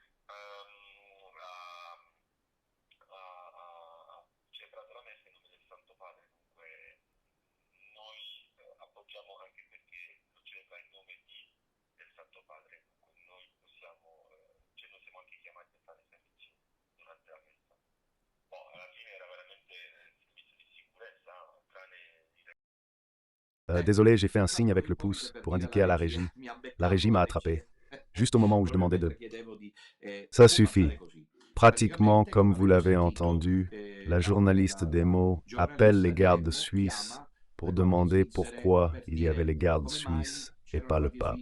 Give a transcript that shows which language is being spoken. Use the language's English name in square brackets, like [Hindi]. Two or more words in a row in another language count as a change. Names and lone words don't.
[Italian] ha celebrato la messa in nome del Santo Padre, dunque noi appoggiamo anche perché lo celebra in nome del Santo Padre, dunque noi possiamo, noi siamo anche chiamati a fare servizio durante la messa. Boh, alla fine era veramente servizio di sicurezza, tranne i [French] Désolé, j'ai fait un signe avec le pouce pour indiquer à la régie. La régie m'a attrapé, juste au moment où je demandais de... Ça suffit. Pratiquement, comme vous l'avez entendu, la journaliste des mots appelle les gardes suisses pour demander pourquoi il y avait les gardes suisses et pas le pape.